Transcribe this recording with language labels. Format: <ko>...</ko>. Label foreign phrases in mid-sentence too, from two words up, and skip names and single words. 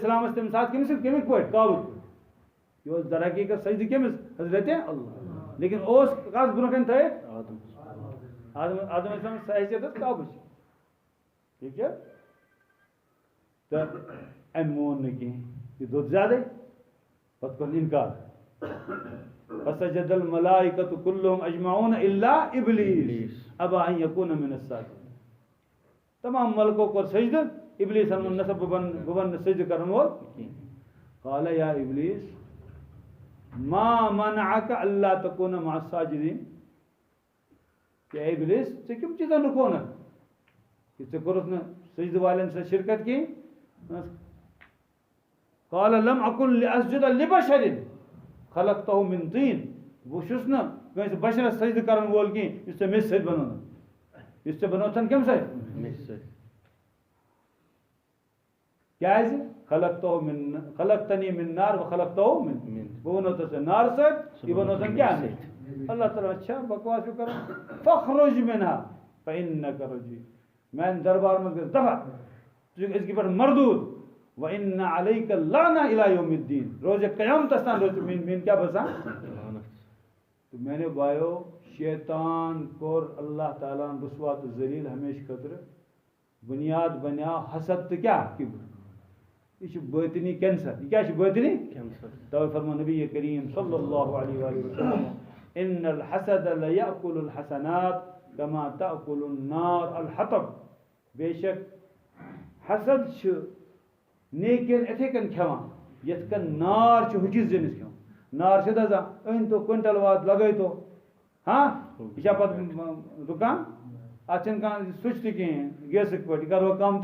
<ks>السلام ٲسۍ تَمہِ ساتہٕ کٔمِس کَمِکۍ پٲٹھۍ کعبٕکۍ پٲٹھۍ یہِ اوس در حقیٖقت سجدٕ کٔمِس حضرتِ اللہ لیکِن اوس کَس برونٛہہ کَنہِ تھٲیِتھ آدم</ks> <ar>علیہ السلام</ar> <ks>سۄ حیثیت ٲس کعبٕچ ٹھیٖک چھا تہٕ أمۍ مون نہٕ کِہیٖنۍ یہِ دوٚد زیادَے پَتہٕ کوٚرُن اِنکار</ks> <ar>فسجد الملائکۃ کلہم اجمعون الا ابلیس ابا ان یکون من الساجدین</ar> <ks>تمام ملکو کوٚر سجدٕ ابلیسن ووٚن نسا بہٕ بنہٕ نہٕ سجدٕ کرن وول</ks> <ar>قال یا ابلیس ما منعک اللہ تکون مع الساجدین</ar> <ks>کہ اے ابلیس ژےٚ کٔمۍ چیٖزن رُکونکھ کہ ژےٚ کوٚرُتھ نہٕ سجدٕ والٮ۪ن سۭتۍ شرکت کِہیٖنۍ</ks> <ar>قال لم اکن لاسجد لبشر خلقتہ من طین</ar> <ks>بہٕ چھُس نہٕ کٲنٛسہِ بشرس سجدٕ کرن وول کینٛہہ یُس ژےٚ میٚژِ سۭتۍ بنوونَتھ یُس ژےٚ بنووتھن کمہِ سۭتۍ میٚژِ سۭتۍ کیٛازِ</ks> <ar>خلقتنی من نار و خلقتہ من</ar> <ks>بہٕ بنووتھس ژےٚ نارٕ سۭتۍ یہِ بنووتھن کیٛاہ سۭتۍ اللہ تعالیٰ چھا بکواس چھُ کران</ks> <ar>فخرج منہا فإنک رجیم</ar> <ks>میانہِ دربار منٛز گژھ دفع ژٕ چھُکھ أزکہِ پٮ۪ٹھ مردوٗد</ks> <ar>وَإِنَّ عَلَيْكَ اللَّعْنَةَ إِلَى يَوْمِ الدِّينِ</ar> <ks>روزِ قیامتس تام روزِ میٲنۍ کیٛاہ باسان تہٕ میانیو بایو شیطان کوٚر اللہ تعالیٰ ہن رسوا تہٕ ذلیٖل ہمیشہٕ خٲطرٕ بُنیاد بنیٛاو حسد تہٕ کیٛاہ کِبر یہ باطنی کینسر یہ کیا باطنی توے فرمو نبی کریم</ks> <ar>صلی اللہ علیہ وآلہ وسلم ان الحسد لیأکل الحسنات کما تأکل النار</ar> <ks>الحطب بے شک حسد نیکین اتھے کن کھیوان یت کن نار ہُکس زنس کھیوان نار سے دزان أنۍ تو کوئنٹل واد لگٲے تو ہاں یہ پتہ رکان اتھ چھنہٕ کانٛہہ سُچ تہِ کِہیٖنۍ گیسٕکۍ پٲٹھۍ یہِ کرو کم</ks>